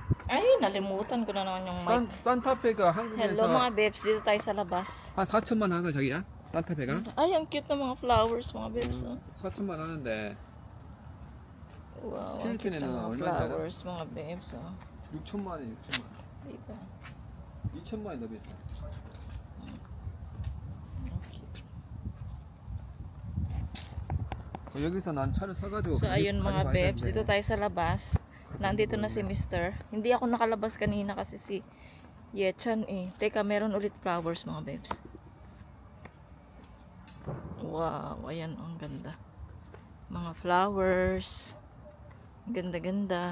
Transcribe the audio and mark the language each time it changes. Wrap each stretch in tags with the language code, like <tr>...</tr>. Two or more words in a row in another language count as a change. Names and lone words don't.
<tl>Ay, nalimutan ko na naman yung mic.</tl> <ko>산타페가</ko> <en>Hello</en> <ko>한국에서</ko> <tl>mga babes, dito tayo sa labas.</tl> <ko>한 4천만 하가 자기야? 산타페가?</ko> <tl>Ay, ang cute ng mga flowers mga babes.</tl> <en>Oh.</en> <ko>4천만 하는데</ko> <tl>Wow, ang cute</tl> <ko>필리핀에는</ko> <tl>ng mga</tl> <ko>얼마나</ko> <tl>flowers mga babes.</tl> <en>Oh.</en> <ko>6천만 원이 6천만 원.</ko> <tl>Diba?</tl> <ko>2천만 원이 더 비싸.</ko> <tl>Ang cute.</tl> <ko>여기서 난 차를 사가지고</ko> <tl>So ayun mga</tl> <ko>가져가야</ko> <tl>babes,</tl> <ko>되는데.</ko> <tl>dito tayo sa labas. Nandito na si Mr. Hindi ako nakalabas kanina kasi si Yechan eh. Teka, meron ulit flowers mga babes. Wow, ayan ang ganda. Mga flowers. Ganda-ganda.</tl>